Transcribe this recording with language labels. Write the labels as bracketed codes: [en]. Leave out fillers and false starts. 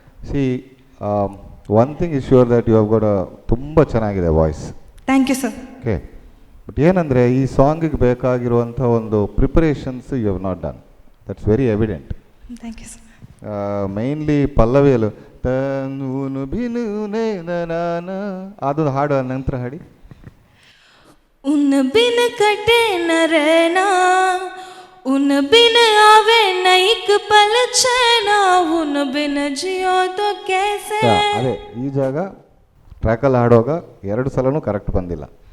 [en] See, one thing is sure that you have got a [kn] ತುಂಬ ಚೆನ್ನಾಗಿದೆ voice. [en] Thank you sir. [kn] Okay, but ಏನಂದರೆ ಈ ಸಾಂಗಿಗೆ ಬೇಕಾಗಿರುವಂಥ ಒಂದು preparations [en] You have not done. That's very evident. Thank you sir. [kn] Mainly ಪಲ್ಲವಿಯಲ್ಲೂ ತನು ಬಿನು ನಾನ ಅದೊಂದು ಹಾಡು ನಂತರ ಹಾಡಿ. [hi] उन बिन कटे न रहना, उन बिन आवे न एक पल चैना, उन बिन जियो तो कैसे। [kn] ಅದೇ ಈ ಜಾಗ ಟ್ರ್ಯಾಕಲ್ಲಿ ಹಾಡುವಾಗ 2 ಸಲನೂ ಕರೆಕ್ಟ್ ಬಂದಿಲ್ಲ.